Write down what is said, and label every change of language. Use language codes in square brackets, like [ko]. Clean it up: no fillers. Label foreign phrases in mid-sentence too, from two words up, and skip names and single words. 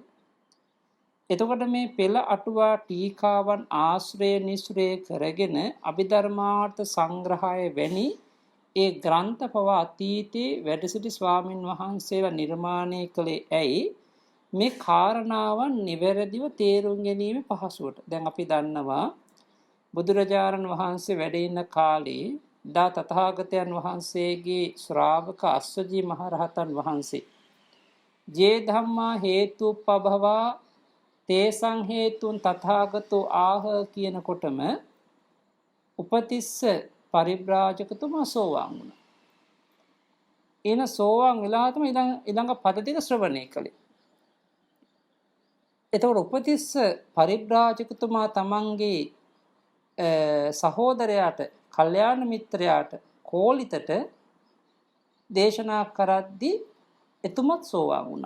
[si] එතකොට මේ පෙළ අටුවා ටීකාවන් ආශ්‍රය නිස්රය කරගෙන අභිධර්මාර්ථ සංග්‍රහය වැනි ඒ ග්‍රන්ථ පවා අතීතයේ වැඩ සිටි ස්වාමින් වහන්සේලා නිර්මාණය කළේ ඇයි මේ කාරණාවන් නිවැරදිව තේරුම් ගැනීම පහසුවට. දැන් අපි දන්නවා බුදුරජාණන් වහන්සේ වැඩ ඉන්න කාලේ දා තථාගතයන් වහන්සේගේ ශ්‍රාවක අස්සජී මහරහතන් වහන්සේ [pi] ජේ ධම්මා හේතුප්පභවා තේසං හේතුන් තථාගතෝ ආහ [si] කියනකොටම උපතිස්ස පරිබ්‍රාජකතුමා සෝවාන් වුණා. එන සෝවාන් වෙලා තමයි ඊළඟ පද දෙක ශ්‍රවණය කළේ. එතකොට උපතිස්ස පරිබ්‍රාජකතුමා තමන්ගේ සහෝදරයාට, කල්යාණ මිත්‍රයාට, කෝලිතට දේශනා කරද්දී එතුමත් සෝවාන් වුණා.